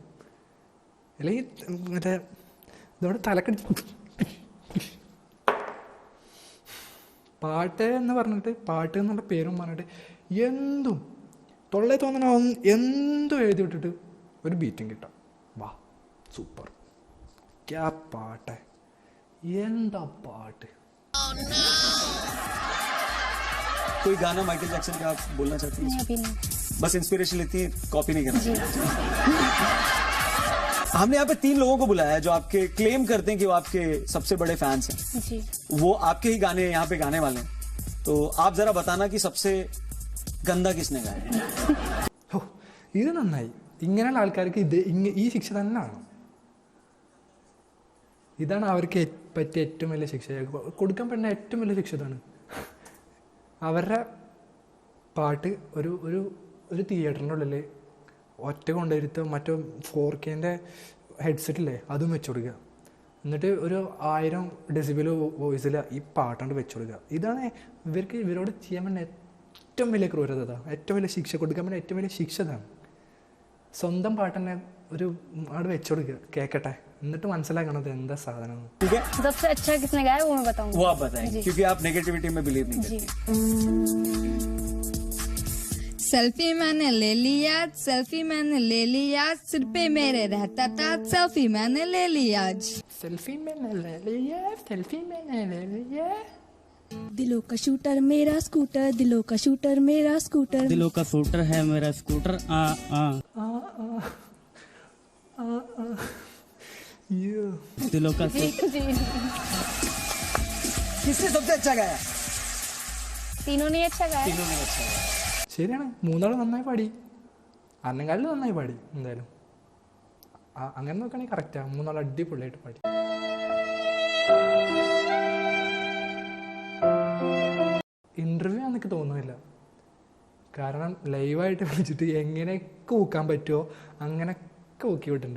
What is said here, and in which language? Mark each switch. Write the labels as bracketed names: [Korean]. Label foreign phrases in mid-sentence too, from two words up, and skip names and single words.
[Malayalam] അല്ലെങ്കിൽ മറ്റേ ഇതോടെ തലക്കടിച്ച് പാട്ട് എന്ന് പറഞ്ഞിട്ട്, പാട്ട് എന്നുള്ള പേരും പറഞ്ഞിട്ട് എന്തും തൊള്ളേ തോന്നണ എന്തും എഴുതി വിട്ടിട്ട് ഒരു ബീറ്റും കിട്ടാം. വാ സൂപ്പർ, ക്യാ പാട്ട്, എന്താ പാട്ട്. [Hindi] कोई गाना माइकल जैक्सन का आप बोलना चाहती हैं? अभी नहीं। बस इंस्पिरेशन लेती है, कॉपी नहीं करना। हमने यहाँ पे 3 लोगों को बुलाया है जो आपके क्लेम करते हैं कि वो आपके सबसे बड़े फैंस हैं। जी। वो आपके ही गाने यहाँ पे गाने वाले हैं, तो आप जरा बताना कि सबसे गंदा किसने गाया। [Malayalam] ഓ ഇത് നന്നായി. ഇങ്ങനെയുള്ള ആൾക്കാർക്ക് ഈ ശിക്ഷ തന്നെയാണ്. ഇതാണ് അവർക്ക് പറ്റിയ ഏറ്റവും വലിയ ശിക്ഷ. കൊടുക്കാൻ പറ്റുന്ന ഏറ്റവും വലിയ ശിക്ഷ ഇതാണ്. അവരുടെ പാട്ട് ഒരു ഒരു ഒരു തിയേറ്ററിൻ്റെ ഉള്ളിൽ ഒറ്റ കൊണ്ടുവരുത്തോ മറ്റോ 4Kൻ്റെ ഹെഡ്സെറ്റില്ലേ അതും വെച്ചു കൊടുക്കുക. എന്നിട്ട് ഒരു 1000 ഡെസിബിൾ വോയിസിൽ ഈ പാട്ടാണ്ട് വെച്ചു കൊടുക്കുക. ഇതാണ് ഇവരോട് ചെയ്യാൻ പറ്റുന്ന ഏറ്റവും വലിയ ക്രൂരത, ഏറ്റവും വലിയ ശിക്ഷ. കൊടുക്കാൻ പറ്റുന്ന ഏറ്റവും വലിയ ശിക്ഷ ഇതാണ്. സ്വന്തം പാട്ട് തന്നെ ഒരു അവിടെ വെച്ചു കൊടുക്കുക, കേൾക്കട്ടെ, എന്നിട്ട് മനസ്സിലാക്കണത് എന്താ സാധനം. [Hindi] ठीक है, सबसे अच्छा किसने गाया वो मैं बताऊंगा। वो आप बताएंगे क्योंकि आप नेगेटिविटी में बिलीव नहीं करते। सेल्फी मैंने ले लिया, सेल्फी मैंने ले लिया, सिर पे मेरे रहता था, सेल्फी मैंने ले लिया आज। സെൽഫി मैंने ले लिया, सेल्फी मैंने ले लिया. दिलों का शूटर मेरा स्कूटर, दिलों का शूटर मेरा स्कूटर, दिलों का शूटर है मेरा स्कूटर। दिलों का किसने सबसे अच्छा गाया? तीनों ने अच्छा गाया। तीनों ने अच्छा गाया। [Malayalam] ശരിയാണ്, 3 ആൾ നന്നായി പാടി, അന്നങ്കാലിൽ നന്നായി പാടി. എന്തായാലും അങ്ങനെ നോക്കുകയാണെങ്കിൽ കറക്റ്റാണ്, 3 ആൾ അടിപൊളിയായിട്ട് പാടി. ഇൻ്റർവ്യൂ ആണെന്നൊക്കെ തോന്നുന്നില്ല. കാരണം ലൈവായിട്ട് വിളിച്ചിട്ട് എങ്ങനെയൊക്കെ ഊക്കാൻ പറ്റുമോ അങ്ങനെയൊക്കെ ഊക്കി വിട്ടിട്ടുണ്ട്.